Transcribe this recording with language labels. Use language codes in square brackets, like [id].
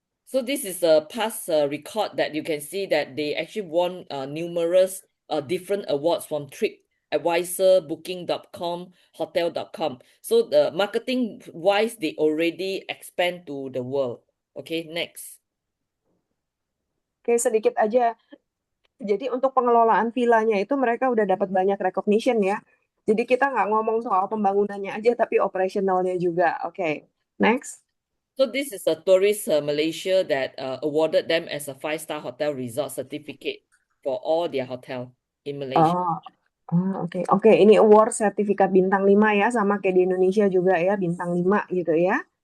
[en] So this is a past record that you can see that they actually won numerous different awards from TripAdvisor, Booking.com, Hotel.com. So the marketing wise, they already expand to the world. Okay, next. [id] Oke, sedikit aja. Jadi untuk pengelolaan villanya itu mereka udah dapat banyak recognition ya. Jadi kita nggak ngomong soal pembangunannya aja, tapi operasionalnya juga. [en] Oke, next. So this is a Tourist Malaysia that awarded them as a 5-star hotel resort certificate for all their hotel in Malaysia. [id] Oke. Ini award sertifikat bintang 5 ya, sama kayak di Indonesia juga ya, bintang 5 gitu ya.